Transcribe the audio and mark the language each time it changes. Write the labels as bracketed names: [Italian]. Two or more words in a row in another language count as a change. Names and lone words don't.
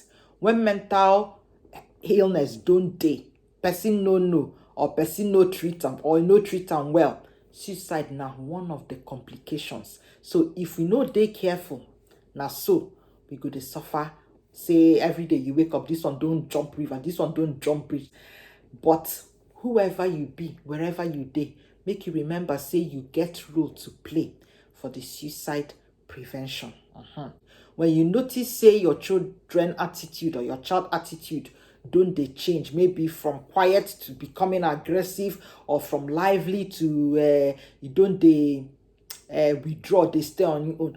[Nigerian Pidgin] When mental illness don't dey, person no know, or person no treat them, or no treat them well, suicide na one of the complications. So if we no dey careful, na so we go dey suffer. Say every day you wake up, this one don't jump river, this one don't jump bridge. But whoever you be, wherever you dey, make you remember, say you get role to play for the suicide prevention. When you notice, say your children attitude or your child attitude don't they change, maybe from quiet to becoming aggressive, or from lively to you don't they withdraw, they stay on your own.